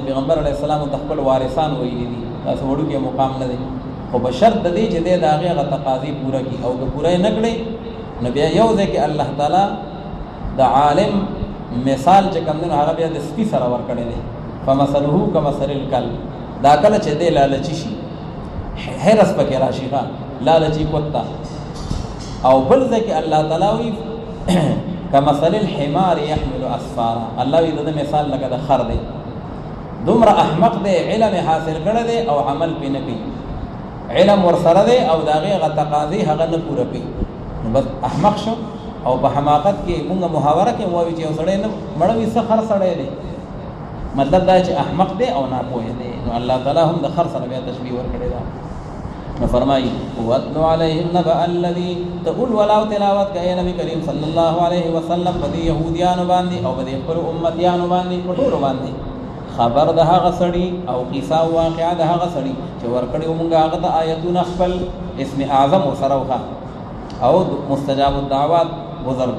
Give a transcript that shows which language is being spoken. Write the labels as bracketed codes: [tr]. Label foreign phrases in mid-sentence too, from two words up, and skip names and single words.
[ps] پیغمبر علیه السلام د خپل وارثان ویلي دي تاسو وړوکی مقام نه دی، خو په شرط د دې چې د هغې هغه تقاضي پوره کړي، او که پوره یې نه کړي نو بیا یو ځای کې الله تعالی د عالم مثال چې کوم دی نو هغه بیا د سپي سره ورکړی دی. [ar] فمثله کمثل الکلب، [ps] دا کله چې دی لالچي شي حرص پکې راشي ښه لالچي کتا. او بل ځای کې الله تعالی وایي [ar] کمثل الحمار يحمل اسفارا، [ps] الله وی د مثال لکه د خر دی، دومره احمق دی، علم حاصل کړی دی او عمل پې نه کوي، علم ورسره دی او د هغې هغه تقاضي هغه نه پوره کوي، نو بس احمق شو. او په حماقت کې مونږ محاوره کې وایو چې یو سړی نه مړه وي څه خر سړی دی، مطلب دا چې احمق دی او ناپوهه دی. نو الله تعالی هم د خر سره بیا تشبیه ورکړې ده. نو فرمایي [ar] واتلو علیهم نبأ الذی، [ps] تقول ولاو تلاوت کوي نبی کریم [ar] صلی الله علیه وسلم [ps] په دې یهودیانو باندې او په دې خپل امتیانو باندې په ټولو باندې خبر د هغه سړي او قصه او واقعه د هغه سړي چې ورکړي موږ هغه ته آیتونه خپل اسم اعظم ورسره وکړه او مستجاب الدعوات بزرګو.